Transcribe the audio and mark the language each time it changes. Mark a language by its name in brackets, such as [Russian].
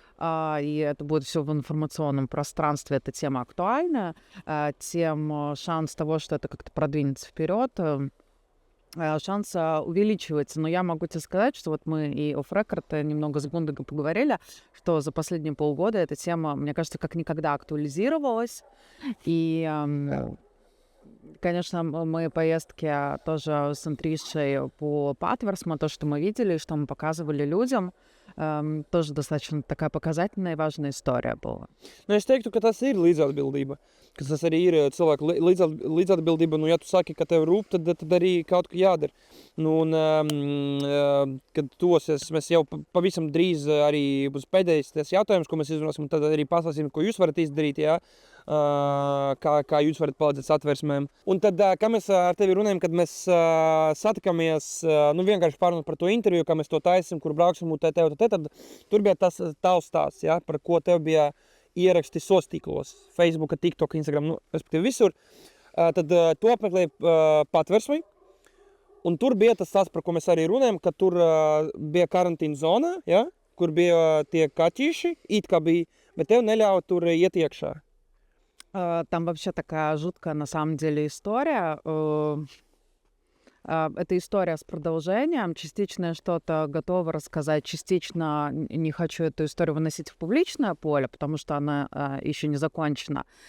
[Russian] и это будет все в информационном пространстве, эта тема актуальна, тем шанс того, что это как-то продвинется вперед, шанс увеличивается. Но я могу тебе сказать, что вот мы и off-record немного с Гундагом поговорили, что за последние полгода эта тема, мне кажется, как никогда актуализировалась. И, конечно, мои поездки тоже с Интришей по Патверсму, то, что мы видели, что мы показывали людям, тоже достаточно такая показательная и важная история была. [Latvian] Nu, es teiktu, ka tas ir līdzatbildība. Ka tas arī ir cilvēku līdzatbildība. Nu, ja tu saki, ka tev rūp, tad arī kaut kas jādara. Nu, un, kad mēs jau pavisam drīz arī būs pēdējais tas jautājums, ko mēs izrunāsim, tad arī pastāstīsim, ko jūs varat izdarīt, jā, kā jūs varat palīdzēt satversmēm. Un tad, kā mēs ar tevi runājam, kad mēs satikamies, nu, vienkārši pārunāt par to interviju, kā mēs to taisim, kur brauksim, un tad tur bija tas tavs stāsts, jā, par ko tev bija ieraksti sostīklos, Facebook, TikTok, Instagram, nu, respektīvi visur. Tad tu apmeklēji Patversmi, un tur bija tas stāsts, par ko mēs arī runājam, ka tur bija karantīna zona, ja, kur bija tie kaķīši, it kā bija, bet tev neļauj tur iet iekšā. [Russian] Там вообще такая жуткая, на самом деле, история. Это история с продолжением. Частично я что-то готова рассказать, частично не хочу эту историю выносить в публичное поле, потому что она еще не закончена.